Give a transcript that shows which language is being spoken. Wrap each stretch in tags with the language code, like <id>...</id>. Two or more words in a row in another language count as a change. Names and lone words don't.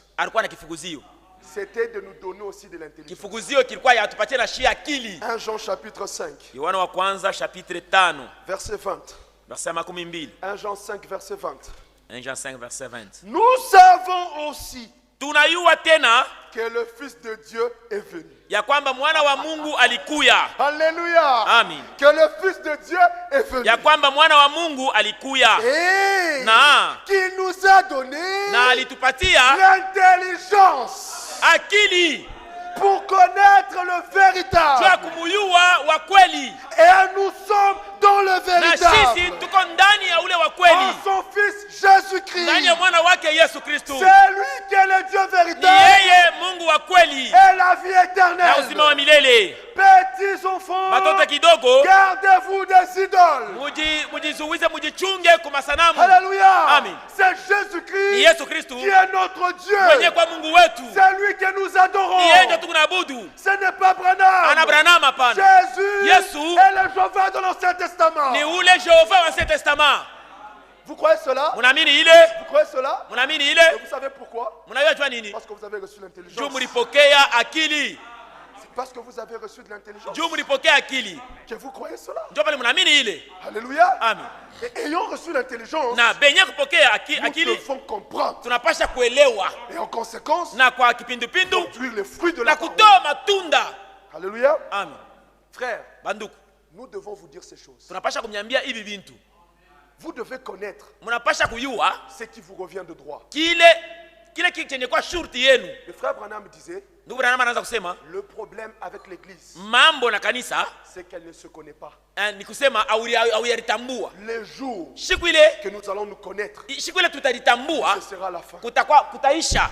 <fr>C'était de nous donner aussi de l'intelligence. 1 Jean chapitre 5. Verset 20. 1 Jean 5 verset 20. Jean 5 verset 20. Nous savons aussi</fr> <sw>tunayua tena</sw> <fr>que le Fils de Dieu est venu.</fr> <sw>Ya kwamba mwana wa Mungu alikuya.</sw> <fr>Alléluia. Amen. Que le Fils de Dieu est venu.</fr> <sw>Ya kwamba mwana wa Mungu alikuya.</sw> <fr>Et</fr> <sw>na</sw> <fr>qui nous a donné</fr> <sw>na alitupatia</sw> <fr>l'intelligence</fr> <sw>akili</sw> <fr>pour connaître le véritable.</fr> <sw>Jua kumuyua wa kweli.</sw> <fr>Et nous sommes dans le véritable.</fr> <sw>Na sisi tuko ndani ya ule wa kweli.</sw> <fr>En son Fils Jésus-Christ.</fr> <sw>Ndani ya mwana wake Yesu Kristo.</sw> <fr>C'est lui qui est le Dieu véritable.</fr> <sw>Ni yeye Mungu wa kweli.</sw> <fr>Et la vie éternelle.</fr> <sw>Na uzima wa milele.</sw> <fr>Petits enfants,</fr> <sw>batoto kidogo,</sw> <fr>gardez-vous des idoles.</fr> <sw>Mujizuize, mujichunge kwa masanamu.</sw> <fr>Alléluia. Amen. C'est Jésus-Christ</fr> <sw>Ni Yesu Kristo</sw> <fr>qui est notre Dieu.</fr> <sw>Mwenye kwa Mungu wetu.</sw> <fr>C'est lui que nous adorons.</fr> <sw>Ni yeye ndio tunaabudu.</sw> <fr>Ce n'est pas Branham.</fr> <sw>Ana Branham hapana.</sw> <fr>Jésus</fr> <sw>Yesu</sw> <fr>est le Jéhovah de l'Ancien Testament.</fr> <sw>Ni ule Jehova wa</sw> <fr>Ancien Testament. Vous croyez cela?</fr> <sw>Munaamini ile?</sw> <fr>Vous croyez cela?</fr> <sw>Munaamini ile?</sw> <fr>Et vous savez pourquoi?</fr> <sw>Munajua nini?</sw> <fr>Parce que vous avez reçu l'intelligence.</fr> <sw>Juu mulipokea akili.</sw> <fr>C'est parce que vous avez reçu de l'intelligence.</fr> <sw>Juu mulipokea akili.</sw> <fr>Que vous croyez cela?</fr> <sw>Ndio pale munaamini ile.</sw> <fr>Alléluia. Amen. Et ayant reçu l'intelligence,</fr> <sw>na benye kupokea akili,</sw> <fr>nous devons comprendre.</fr> <sw>Tunapasha kuelewa.</sw> <fr>Et en conséquence,</fr> <sw>na kwa kipindupindu</sw> <fr>produire les fruits de la parole.</fr> <sw>Na kutoa matunda.</sw> <fr>Alléluia. Amen. Frère,</fr> <sw>banduku,</sw> <fr>nous devons vous dire ces choses.</fr> <sw>Tunapasha kumnyambia hivi vintu.</sw> <fr>Vous devez connaître ce qui vous revient de droit. Le frère Branham disait, le problème avec l'église, c'est qu'elle ne se connaît pas. Les jours que nous allons nous connaître, ce sera la fin.</fr>